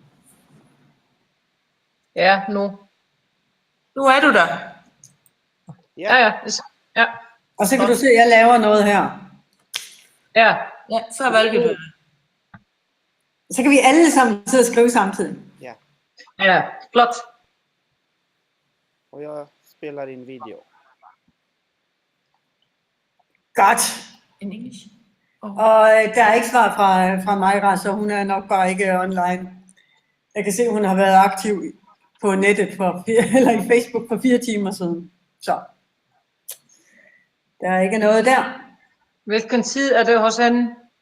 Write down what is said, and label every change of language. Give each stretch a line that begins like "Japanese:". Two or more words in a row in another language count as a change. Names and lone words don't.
Danish: Ja, nu. Nu er du der. Ja. Og så kan du se, at jeg laver noget her. Ja. Ja, før valget. Så kan vi alle sammen sidde og skrive samtidig. Ja. Ja, flot.
Swedish: Och jag spelar in video.
Danish: Godt.
English: In English.
Danish: Og der er ikke svar fra Majra, så hun er nok bare ikke online. Jeg kan se, at hun har været aktiv på nettet eller i Facebook for 4 timer siden. Så der er ikke noget der. Hvilken tid er det hos hende?